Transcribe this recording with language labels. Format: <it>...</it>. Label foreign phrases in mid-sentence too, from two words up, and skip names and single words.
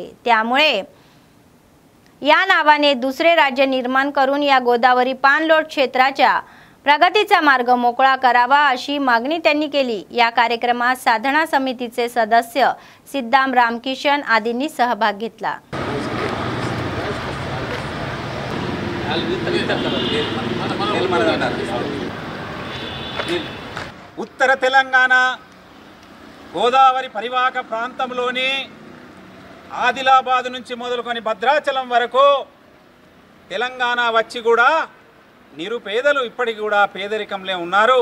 <mr>त्यामुळे या नावाने दुसरे राज्य निर्माण करून या गोदावरी पाणलोट क्षेत्राच्या प्रगतीचा मार्ग मोकळा करावा अशी मागणी त्यांनी केली। या कार्यक्रमात साधना समितीचे सदस्य सिद्धाम रामकिशन आदींनी सहभाग घेतला।</mr> <te>ఉత్తర తెలంగాణ గోదావరి పరివాహక ప్రాంతంలోని ఆదిలాబాద్ నుంచి మొదలుకొని భద్రాచలం వరకు తెలంగాణ వచ్చి కూడా నిరుపేదలు ఇప్పటికి కూడా పేదరికంలో ఉన్నారు।</te>